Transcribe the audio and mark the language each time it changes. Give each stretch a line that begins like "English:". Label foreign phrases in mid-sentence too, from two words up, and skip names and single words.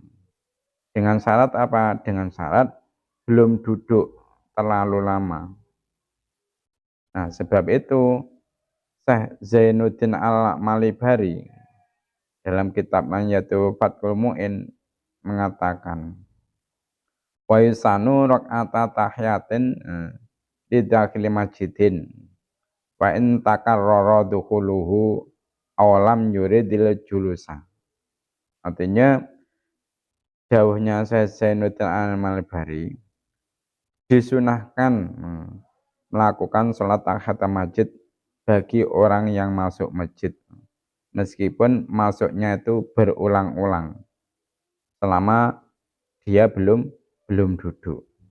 Indonesian: Dengan syarat apa? Dengan syarat belum duduk terlalu lama. Nah, sebab itu Syekh Zainuddin Al-Malibari dalam kitabnya yaitu Fathul Mu'in mengatakan
Arabic: ويسن ركعتا تحية لداخل مسجد وإن تكرر دخوله أو لم يرد الجلوس.
Indonesian: Artinya jauhnya Syekh Zainuddin Al-Malibari disunahkan melakukan sholat tahiyatul masjid bagi orang yang masuk masjid meskipun masuknya itu berulang-ulang selama dia belum duduk.